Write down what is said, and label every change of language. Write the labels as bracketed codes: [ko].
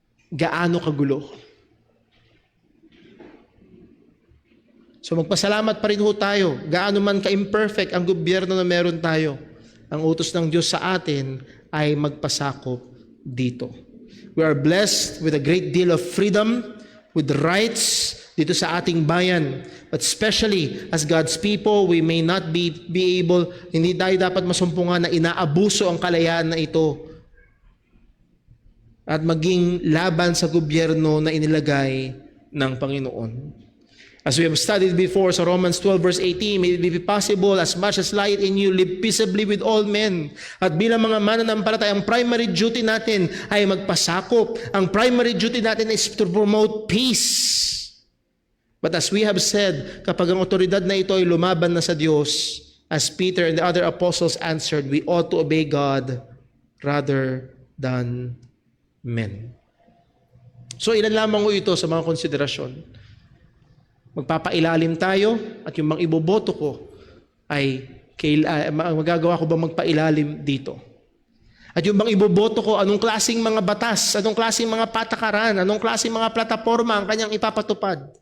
[tl] Gaano kagulo? So magpasalamat pa rin ho tayo. Gaano man ka-imperfect ang gobyerno na meron tayo. Ang utos ng Diyos sa atin ay magpasakop dito. [en] We are blessed with a great deal of freedom, with rights [tl] dito sa ating bayan. [en] But especially as God's people, we may not be able, [tl] hindi tayo dapat masumpungan na inaabuso ang kalayaan na ito at maging laban sa gobyerno na inilagay ng Panginoon. [en] As we have studied before sa Romans 12 verse 18, may it be possible as much as light in you, live peaceably with all men. [tl] At bilang mga mananampalataya, ang primary duty natin ay magpasakop. Ang primary duty natin [en] is to promote peace. But as we have said, [tl] kapag ang otoridad na ito ay lumaban na sa Diyos, [en] as Peter and the other apostles answered, we ought to obey God rather than men. [tl] So ilan lamang ko ito sa mga konsiderasyon. Magpapailalim tayo at yung mga iboboto ko ay magagawa ko ba magpailalim dito? At yung bang iboboto ko, anong klaseng mga batas, anong klaseng mga patakaran, anong klaseng mga plataforma ang kanyang ipapatupad?